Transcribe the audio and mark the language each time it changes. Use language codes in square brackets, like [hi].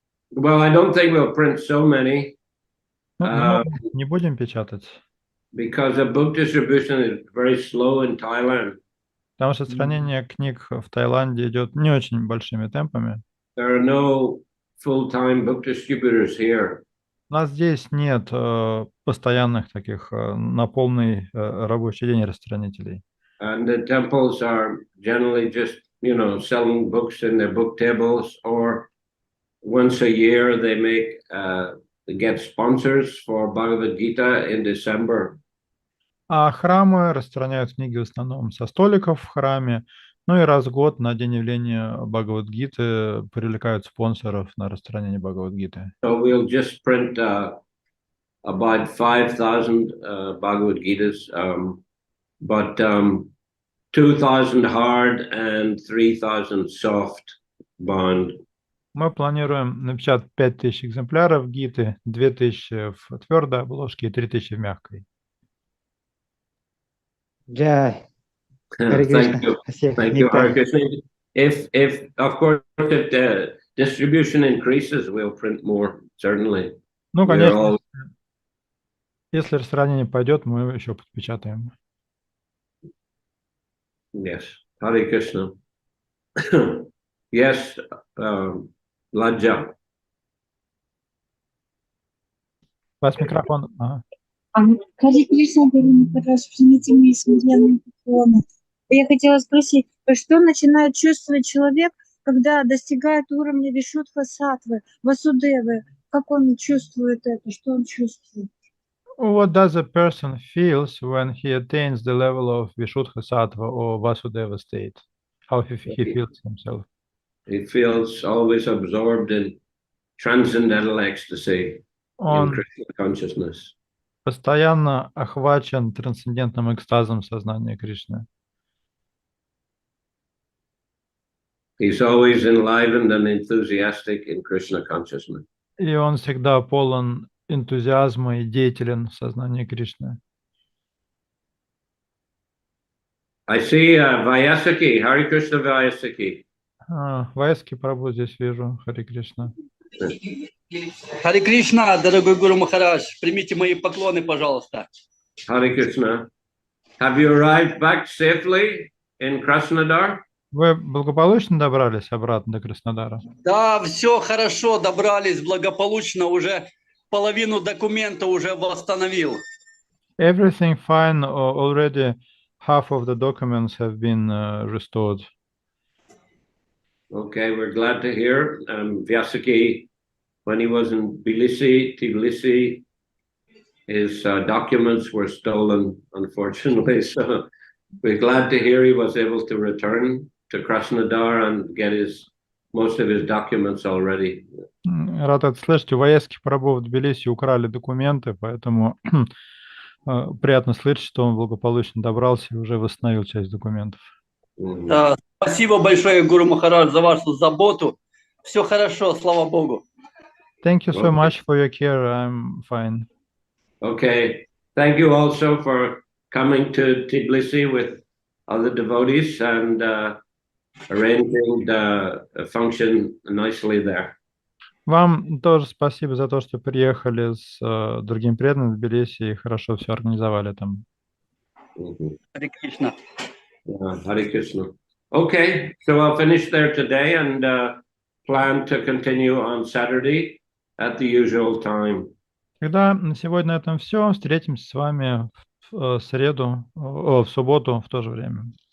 [en] Well, I don't think we'll print so many. [ru] Не будем печатать. [en] Because the book distribution is very slow in Thailand. [ru] Потому что распространение книг в Таиланде идет не очень большими темпами. [en] There are no full-time book distributors here. [ru] У нас здесь нет постоянных таких на полный рабочий день распространителей. [en] And the temples are generally just, selling books in their book tables, or once a year they get sponsors for Bhagavad Gita in December. [ru] А храмы распространяют книги в основном со столиков в храме, ну и раз в год на день явления Бхагавад-гиты привлекают спонсоров на распространение Бхагавад-гиты. [en] So we'll just print about 5,000 Bhagavad Gitas, but 2,000 hard and 3,000 soft bound. [ru] Мы планируем напечатать 5000 экземпляров гиты, 2000 в твердой обложке и 3000 в мягкой. [en] Jai. Thank you. Thank you, Hare Krishna. If of course, if the distribution increases, we'll print more, certainly. [ru] Ну, конечно, если распространение пойдет, мы еще подпечатаем. [en] Yes, Hare Krishna. Yes, Ладжа. [ru] У вас микрофон. Ага. Харе Кришна, примите мои смиренные поклоны. Я хотела спросить, что начинает чувствовать человек, когда достигает уровня вишудха саттвы, васудевы? Как он чувствует это? Что он чувствует? [en] What does a person feels when he attains the level of Vishuddha Sattva or Vasudeva state? How he feels himself? He feels always absorbed in transcendental ecstasy, in Krishna consciousness. [ru] Постоянно охвачен трансцендентным экстазом сознания Кришны. [en] He's always enlivened and enthusiastic in Krishna consciousness. [ru] И он всегда полон энтузиазма и деятелен в сознании Кришны. [en] I see Vyasaki, Hare Krishna Vyasaki. [ru] Вайаски Прабху здесь вижу, Харе Кришна. Харе Кришна, дорогой Гуру Махарадж, примите мои поклоны, пожалуйста. [en] Hare Krishna. Have you arrived back safely in Krasnodar? [ru] Вы благополучно добрались обратно до Краснодара? Да, все хорошо, добрались благополучно, уже половину документа уже восстановил. [en] Everything fine, already half of the documents have been restored. Okay, we're glad to hear. Vyasaki when he was in Tbilisi, his documents were stolen, unfortunately. So we're glad to hear he was able to return to Krasnodar and get most of his documents already. [ru] Рад это слышать. У Ваески Прабху в Тбилиси украли документы, поэтому приятно слышать, что он благополучно добрался и уже восстановил часть документов. Да, спасибо большое, Гуру Махарадж, за вашу заботу. Все хорошо, слава Богу. [en] Thank you so much for your care. I'm fine. Okay. Thank you also for coming to Tbilisi with other devotees and arranging the function nicely there. [ru] Вам тоже спасибо за то, что приехали с другим преданным в Тбилиси и хорошо все организовали там. Харе Кришна. [en] Hare Krishna. Okay, so I'll finish there today and plan to continue on Saturday at the usual time. [ru] Тогда на сегодня на этом все. Встретимся с вами в среду, в субботу в то же время.